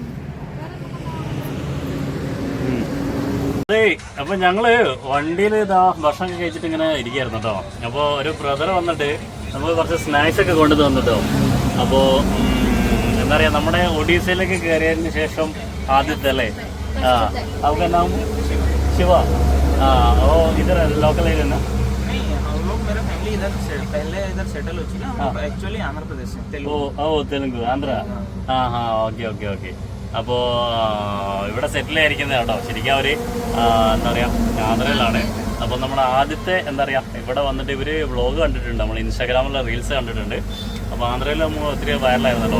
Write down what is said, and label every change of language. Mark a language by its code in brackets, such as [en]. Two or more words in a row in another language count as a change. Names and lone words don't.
[ml] അതെ, അപ്പൊ ഞങ്ങള് വണ്ടിയിൽ ഇതാ ഭക്ഷണം കഴിച്ചിട്ട് ഇങ്ങനെ ഇരിക്കുകയായിരുന്നു കേട്ടോ. അപ്പോൾ ഒരു ബ്രദർ വന്നിട്ട് നമുക്ക് കുറച്ച് സ്നാക്സ് ഒക്കെ കൊണ്ടു തന്നിട്ടോ. അപ്പോൾ എന്താ പറയാ, നമ്മുടെ ഒഡീസയിലേക്ക് കയറിയതിന് ശേഷം ആദ്യത്തെ അല്ലേ? [hi] आपका नाम शिवा? ओ इधर [en] local area [hi] ना? नहीं, हम लोग मेरा फैमिली इधर पहले इधर सेटल हो चुका है. एक्चुअली आंध्र प्रदेश से तेलुगु. [ml] തെലുങ്ക് ആന്ധ്ര. [en] okay okay okay. [ml] അപ്പോൾ ഇവിടെ സെറ്റിൽ ആയിരിക്കുന്നത് കേട്ടോ. ശരിക്കും അവർ എന്താ പറയുക ആന്ധ്രയിലാണ്. അപ്പോൾ നമ്മുടെ ആദ്യത്തെ എന്താ പറയുക ഇവിടെ വന്നിട്ട് ഇവർ വ്ളോഗ് കണ്ടിട്ടുണ്ട്, നമ്മൾ ഇൻസ്റ്റാഗ്രാമിലെ റീൽസ് കണ്ടിട്ടുണ്ട്. അപ്പോൾ ആന്ധ്രയിൽ നമ്മൾ ഒത്തിരി വൈറലായിരുന്നല്ലോ.